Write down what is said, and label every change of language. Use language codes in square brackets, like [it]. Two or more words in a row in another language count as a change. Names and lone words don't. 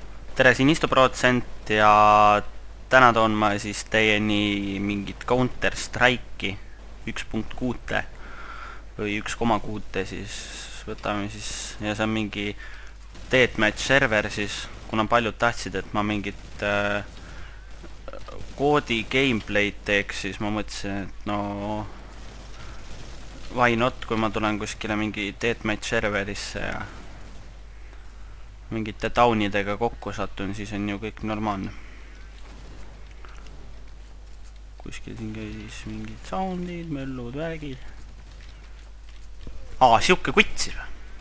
[et] tere, siin istuprotsent ja täna toon ma siis teieni mingit Counter Strike'i 1.6 või 1,6 siis võtame siis ja see on mingi deathmatch server siis, kuna paljud tahtsid, et ma mingit koodi gameplay'd teeks, siis ma mõtlesin, et no [en] why not, [et] kui ma tulen kuskile mingi deathmatch serverisse ja mingite taunidega kokku satun, siis on ju kõik normaalne. Kuskil siin käis mingid soundid, möllud, värgid. Siuke kutsis või?